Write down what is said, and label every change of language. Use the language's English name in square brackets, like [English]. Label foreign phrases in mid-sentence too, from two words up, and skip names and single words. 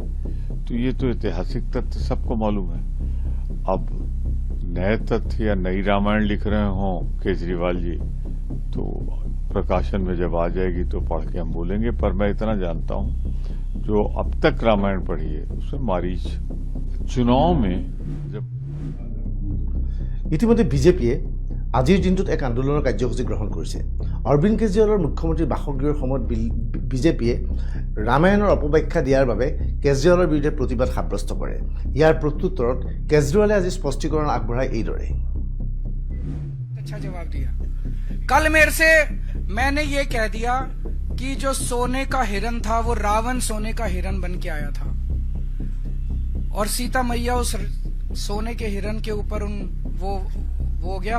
[Hindi] तो ये तो ऐतिहासिक तथ्य सबको मालूम है। अब नए तथ्य या नई रामायण लिख रहे हों केजरीवाल जी तो प्रकाशन में जब आ जाएगी तो पढ़ के हम बोलेंगे, पर मैं इतना जानता हूं जो अब तक रामायण पढ़ी है उसमें मारीच चुनाव में जब [Assamese] ইতিমধ্যে বিজেপিয়ে আজিৰ দিনটোত এক আন্দোলনৰ কাৰ্যসূচী গ্ৰহণ কৰিছে। অৰবিন্দ কেজৰিৱালৰ মুখ্যমন্ত্ৰীৰ বাসগৃহৰ সময়ত বিজেপিয়ে ৰামায়ণৰ অপব্যাখ্যা দিয়াৰ বাবে কেজৰিৱালৰ বিৰুদ্ধে প্ৰতিবাদ সাব্যস্ত কৰে। ইয়াৰ প্ৰত্যুত্তৰত কেজৰিৱালে আজি স্পষ্টীকৰণ আগবঢ়ায় এইদৰে। [Hindi] अच्छा जवाब दिया। कल मेरे से मैंने ये कह दिया कि जो सोने का हिरण था वो रावण सोने का हिरण बन के आया था, और सीता मैया उस सोने के हिरण के ऊपर वो हो गया।